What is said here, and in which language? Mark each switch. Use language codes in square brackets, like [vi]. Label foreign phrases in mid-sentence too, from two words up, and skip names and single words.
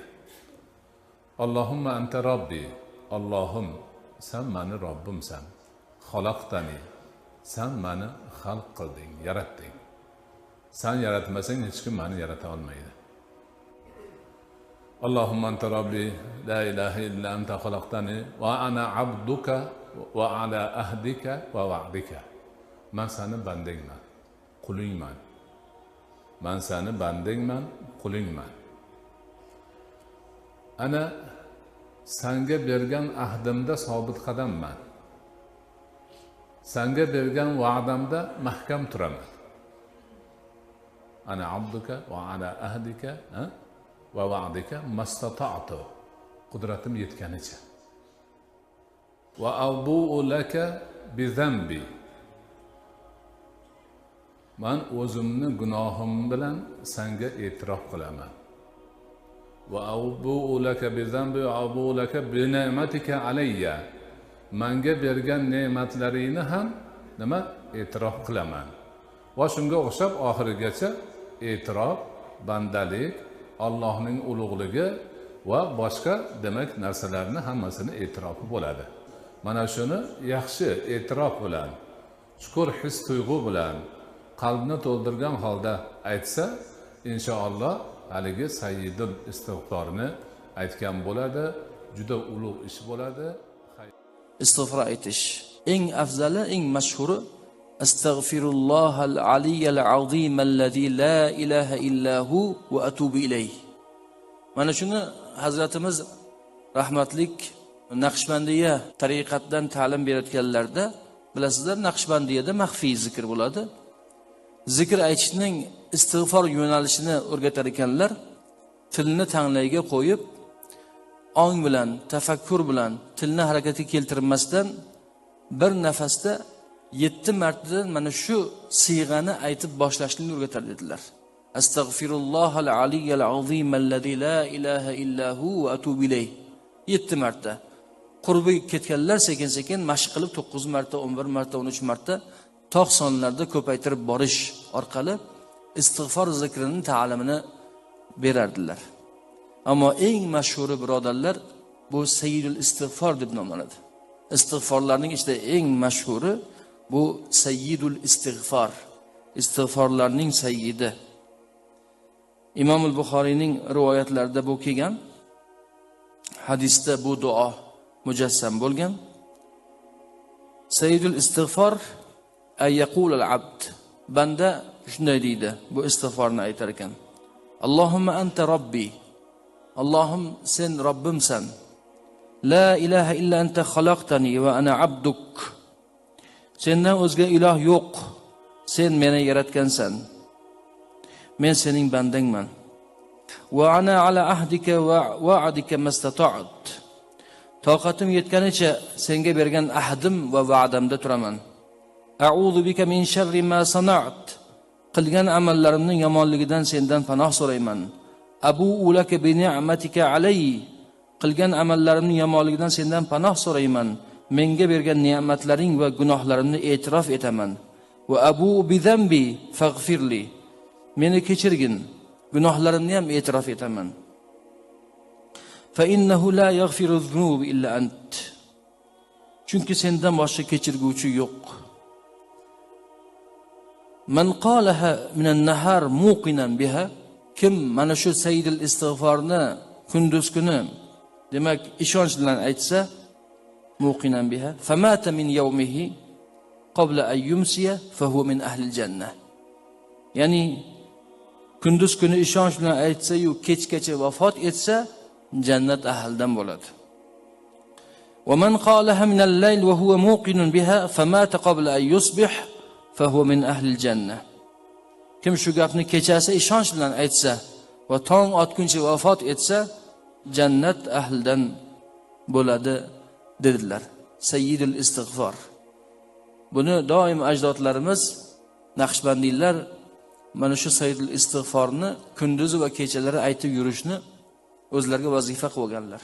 [ar] اللهم أنت ربي. [uz] Allohim, sen meni Robbimsan. [ar] خلقتني. [uz] Sen meni xalq qilding, yaratding. Sen yaratmasang hech kim meni yarata olmaydi. [ar] اللهم أنت ربي لا إله إلا أنت خلقتني وأنا عبدك وعلى عهدك ووعدك. [uz] Men seni bandangman, qulingman. Men seni bandangman, qulingman. Ana senga bergan ahdimda sobit qadamman. Senga bergan va'damda mahkam turaman. [ar] أنا عبدك وعلى عهدك ووعدك ما استطعت. [uz] Qudratim yetganicha. [ar] وأبوء لك بذنبي. [uz] Men o'zimni gunohim bilan senga e'tirof qilaman. [ar] وأبوء لك بذنبي وأبوء لك بنعمتك علي. [uz] Menga bergan ne'matlaringni ham nima e'tirof qilaman. Va shunga o'xshab oxirigacha e'tirof, bandalik, Allohning ulug'ligi va boshqa demak narsalarni hammasini e'tirofi bo'ladi. Mana shuni yaxshi e'tirof bilan, chuqur his tuyg'u bilan qalbni to'ldirgan holda aytsa, inshaalloh haligi sayyidul istig'forni aytgan bo'ladi, juda ulug' ish bo'ladi. Istig'for aytish eng afzali, eng mashhuri [ar] أستغفر الله العلي العظيم الذي لا إله إلا هو وأتوب إليه. [uz] Mana shuni Hazratimiz rahmatlik Naqshbandiya tariqatdan ta'lim berayotganlarda bilasizlar, Naqshbandiyada maxfiy zikr bo'ladi. Zikr aytishning istig'for yo'nalishini o'rgatar ekanlar. Tilni tanglayga qo'yib, ong bilan, tafakkur bilan tilni harakatga keltirmasdan bir nafasda 7 martadan mana shu siyg'ani aytib boshlashni o'rgatar dedilar. [ar] أستغفر الله العلي العظيم الذي لا إله إلا هو وأتوب إليه. [uz] 7 marta. Qurbi ketganlar sekin-sekin mashq qilib 9 marta, 11 marta, 13 marta tog' sonlarda ko'paytirib borish orqali istig'for zikrining ta'limini berardilar. Ammo eng mashhuri birodarlar bu sayyidul istig'for deb nomlanadi. Istig'forlarning ichida eng mashhuri bu sayyidul istig'for. Istig'forlarning sayyidi. Imom al-Buxoriyning rivoyatlarida bu kelgan. Hadisda bu duo mujassam bo'lgan. [ar] سيد الاستغفار أن يقول العبد. [uz] Banda shunday deydi, bu istig'forni aytar ekan. [ar] اللهم أنت ربي. [uz] Allohim sen Robbimsan. [ar] لا إله إلا أنت خلقتني وأنا عبدك. [uz] Sendan o'zga iloh yo'q. Sen meni yaratgansan. Men sening bandangman. [ar] وأنا على عهدك ووعدك ما استطعت. [uz] Toqatim yetganicha senga bergan ahdim va va'damda turaman. [ar] أعوذ بك من شر ما صنعت. [uz] qilgan amallarimning yomonligidan sendan panoh so'rayman. [ar] أبوء لك بنعمتك علي, [uz] qilgan amallarimning yomonligidan sendan panoh so'rayman. Menga bergan ne'matlaring va gunohlarimni e'tirof etaman. [ar] وأبوء بذنبي فاغفر لي, [uz] meni kechirgin, gunohlarimni ham e'tirof etaman. [ar] فإنه لا يغفر الذنوب إلا أنت, [uz] chunki sendan boshqa kechirguvchi yo'q. [ar] من قالها من النهار موقنا بها, [uz] kim mana shu sayyidul istig'forni kunduz kuni demak ishonch bilan aytsa, [ar] موقنا بها فمات من يومه قبل أن يمسي فهو من أهل الجنة. [uz] Ya'ni kunduz kuni ishonch bilan aytsa-yu kechgacha vafot etsa, jannat ahlidan bo'ladi. [ar] ومن قالها من الليل وهو موقن بها فمات قبل أن يصبح فهو من أهل الجنة. [uz] Kim shu gapni kechasi ishonch bilan aytsa va tong otguncha vafot etsa, jannat ahlidan bo'ladi dedilar. Sayyidul istig'for. Buni doim ajdodlarimiz, Naqshbandiylar mana shu sayyidul istig'forni kunduzi va kechalari aytib yurishni o'zlariga vazifa qilib olganlar.